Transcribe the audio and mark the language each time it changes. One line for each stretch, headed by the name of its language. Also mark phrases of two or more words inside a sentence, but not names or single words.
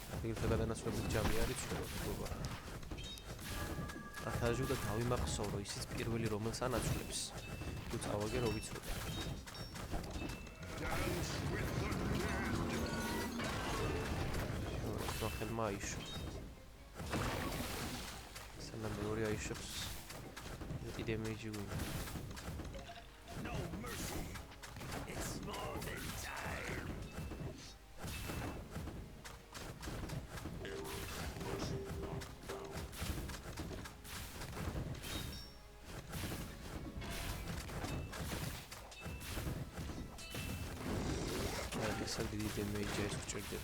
Georgian: აგრეთვე გადანაცვლებით ჯამი არის ჩვეულებრივ. ათაჟუ და დავიმახსოვრო ისიც პირველი რომელს ანაცვლებს. თუ წავაგე რო ვიცოდე.
English: Dance with the dead.
Georgian: ხო, ხელმა აიშო. სანამ მეორე აიშობს. მეტი დემეიჯი გვინდა.
English: No mercy. It's more than time.
Georgian: ესა დიდი დემეიჯი ეს გჭირდება.